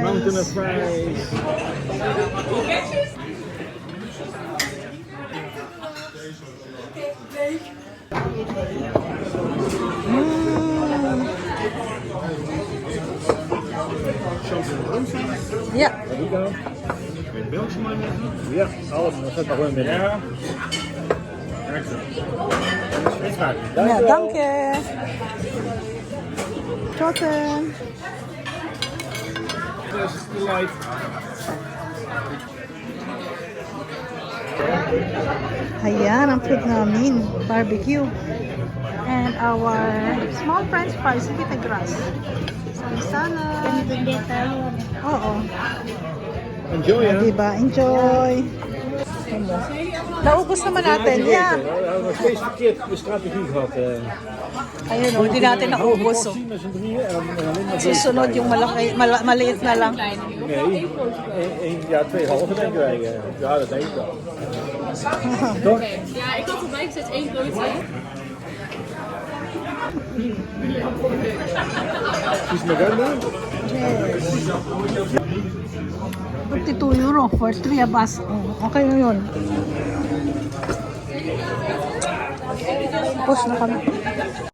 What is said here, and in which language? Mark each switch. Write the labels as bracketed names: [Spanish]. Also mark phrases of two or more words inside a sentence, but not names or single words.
[English] The mountain of fries. Yeah. There we go. [Dutch] Met Belgium aan? Ja, alles. Dat gaat gewoon binnen. Ja. [German] Ja, danke. [Dutch] Schotten. [English] This is the life. [Filipino] Ayan ang food namin. Barbecue. [English] And our small French fries with the grass. Some salad. [Filipino] Oo. [English] Enjoy, hè? [Filipino] Diba? Enjoy. Naubos naman natin. [English] Yeah. [Dutch] We hebben nog steeds verkeerd de strategie gehad. [Filipino] Ayun o, hindi natin naubos. [Dutch] Met z'n drieën en dan alleen maar [Filipino] Susunod yung maliit na lang. [Dutch] Nee, ja, 2,5 denken wij. Ja, dat denk ik wel. Toch? Ja, ik had erbij gezet 1 broodje. [Filipino] Is Maganda? [English] 52 euro for 3 of us. [Filipino] Okay na yun. Tapos na kami.